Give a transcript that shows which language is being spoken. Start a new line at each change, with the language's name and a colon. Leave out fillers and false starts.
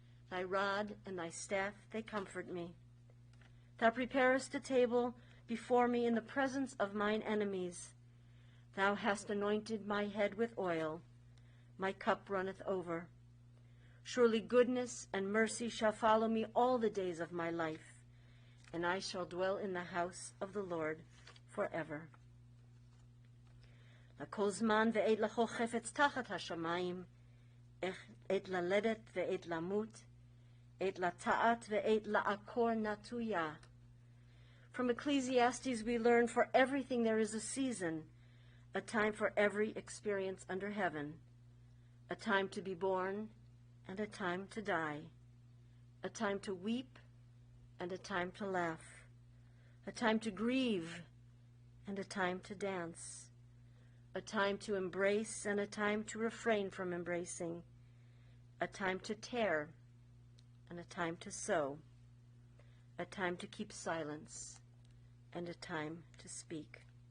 English: Thy rod and thy staff, they comfort me. Thou preparest a table before me in the presence of mine enemies. Thou hast anointed my head with oil. My cup runneth over. Surely goodness and mercy shall follow me all the days of my life, and I shall dwell in the house of the Lord forever.
Hebrew: לכל זמן ועת לכל חפץ תחת השמיים, עת ללדת ועת למות, עת לטעת ועת לעקור נטויה.
English: From Ecclesiastes we learn, for everything there is a season, a time for every experience under heaven, a time to be born and a time to die, a time to weep and a time to laugh, a time to grieve and a time to dance, a time to embrace and a time to refrain from embracing, a time to tear and a time to sow, a time to keep silence and a time to speak.